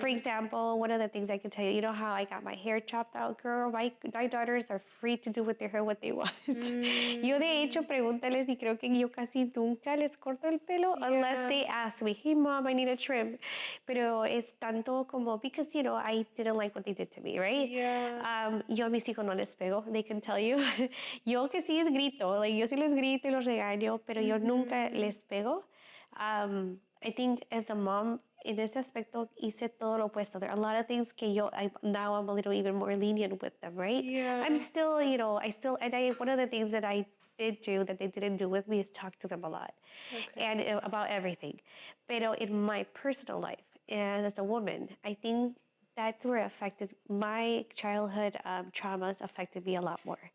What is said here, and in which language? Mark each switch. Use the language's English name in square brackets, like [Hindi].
[English] For example, one of the things I can tell you, how I got my hair chopped out, girl, my daughters are free to do with their hair what they want. [Spanish] Yo de hecho, pregúntales, y creo que yo casi nunca les corto el pelo [English] unless they ask me, hey mom, I need a trim. [Spanish] Pero es tanto como, [English] because, I didn't like what they did to me, right? Yeah. [Spanish] Yo a mis hijos no les pego, [English] they can tell you. [Spanish] Yo que sí es grito, yo sí les grito y los regaño, pero yo nunca les pego. [English] I think as a mom, in this aspecto, [Spanish] hice todo lo opuesto. [English] There are a lot of things que now I'm a little even more lenient with them, right? Yeah. I'm still, one of the things that I did do that they didn't do with me is talk to them a lot. Okay. And about everything. Pero in my personal life, and as a woman, I think that's where my childhood traumas affected me a lot more.